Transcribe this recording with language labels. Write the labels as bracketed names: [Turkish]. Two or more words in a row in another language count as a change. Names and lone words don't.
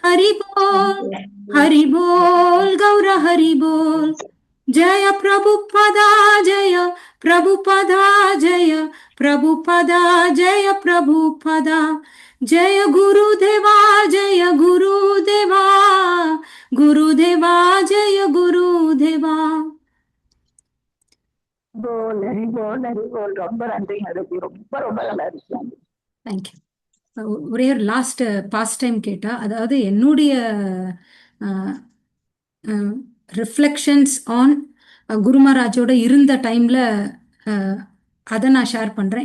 [Sanskrit] हरि बोल गौर हरि बोल जय प्रभुपदा जय प्रभुपदा जय प्रभुपदा जय प्रभुपदा जय गुरुदेवा गुरुदेवा जय गुरुदेवा [Tamil] ரொம்ப நன்றி அதுக்கு ரொம்ப நல்லா இருக்கு. தேங்க்யூ. ஒரே ஒரு [English] last past time [Tamil] கேட்டா, அதாவது என்னுடைய [English] reflections on [Tamil] குரு மகாராஜோட இருந்த டைம்ல அதை நான் ஷேர் பண்றேன்.